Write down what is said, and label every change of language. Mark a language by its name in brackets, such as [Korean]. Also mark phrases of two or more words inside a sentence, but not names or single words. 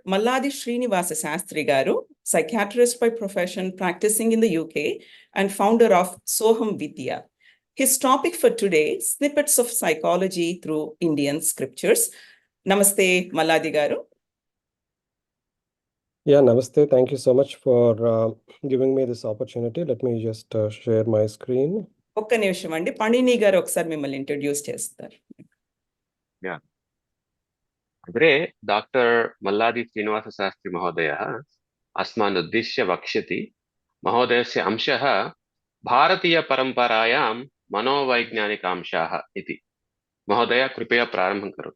[English] Malladi Srinivas Sastry garu, psychiatrist by profession, practicing in the UK, and founder of Soham Vidya. His topic for today, Snippets of Psychology through Indian Scriptures. Namaste, Malladi garu. Yeah, namaste. Thank you so much for giving me this opportunity. Let me just share my screen. [Telugu] ఒక్క నిమిషం అండి, పండిని గారు ఒకసారి మిమ్మల్ని ఇంట్రడ్యూస్ చేస్తారు. [English] Yeah. [Sanskrit] अग्रे डॉक्टर मल्लादी श्रीनिवास शास्त्री महोदयः अस्मान् उद्दिश्य वक्ष्यति। महोदयस्य अंशः भारतीयपरम्परायां मनोवैज्ञानिकांशाः इति। महोदय कृपया प्रारम्भं करोतु।